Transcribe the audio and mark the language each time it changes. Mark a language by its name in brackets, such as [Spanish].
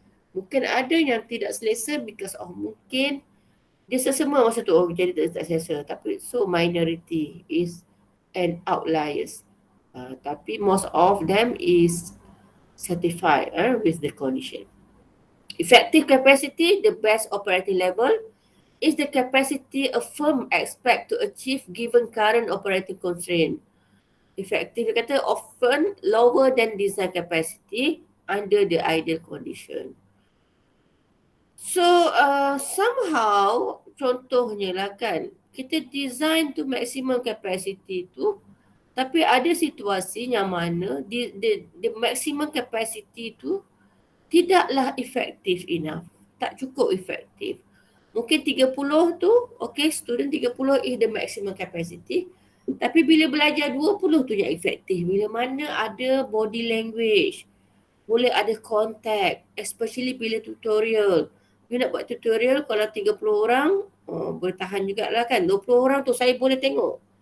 [Malay] Mungkin ada yang tidak selesa [English] because of [Malay] mungkin dia sesama masa tu jadi tak selesa. Tapi [English] so minority is an outliers. [Malay] Tapi [English] most of them is satisfied with the condition. Effective capacity, the best operating level, is the capacity a firm expect to achieve given current operating constraint. Effective kata often lower than design capacity. under the ideal condition. So somehow [Malay] contohnya lah kan, kita [English] design to maximum capacity [Malay] tu, tapi ada situasi yang mana [English] the maximum capacity [Malay] tu tidaklah efektif [English] enough, [Malay] tak cukup efektif. Mungkin 30 tu, [English] okay, student 30 is the maximum capacity. [Malay] Tapi bila belajar 20 tu yang efektif. Bila mana ada body language, boleh ada contact, especially bila tutorial. You nak buat tutorial kalau 30 orang, boleh tahan jugalah kan. 20 orang tu saya boleh tengok.